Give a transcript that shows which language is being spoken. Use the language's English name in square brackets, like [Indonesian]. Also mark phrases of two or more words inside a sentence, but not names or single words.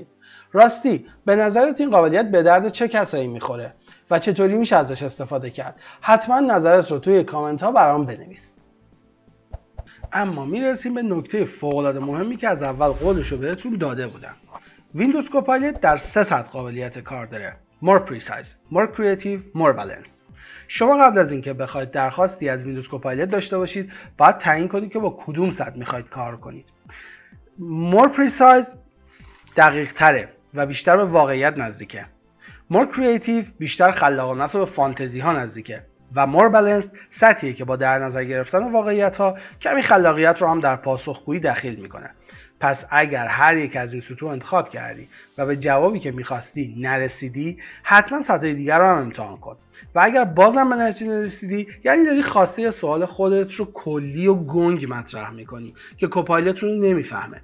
[Persian] راستی به نظرت این قابلیت به درد چه کسایی میخوره و چطوری میشه ازش استفاده کرد؟ حتما نظرت رو توی کامنت ها برام بنویس. اما میرسیم به نکته فوق‌العاده مهمی که از اول قولش رو بهتون داده بودم. ویندوز کوپایلت در 3 سطح قابلیت کار داره: [English] more precise, more creative, more balanced. [Persian] شما قبل از اینکه بخواید درخواستی از ویندوز کوپایلت داشته باشید باید تعیین کنید که با کدوم سطح میخواید کار کنید. [English] more precise [Persian] دقیق تره و بیشتر به واقعیت نزدیکه. [English] more creative [Persian] بیشتر خلاقانه است و به فانتزی ها نزدیکه. و [English] more balanced [Persian] سطحیه که با در نظر گرفتن واقعیت ها کمی خلاقیت رو هم در پاسخگویی دخیل میکنه. پس اگر هر یک از این سطوح انتخاب کردی و به جوابی که میخواستی نرسیدی، حتما سطح دیگر رو هم امتحان کن. و اگر بازم به نتیجه نرسیدی، یعنی داری خواسته سوال خودت رو کلی و گنگ مطرح میکنی که کوپایلت رو نمیفهمه.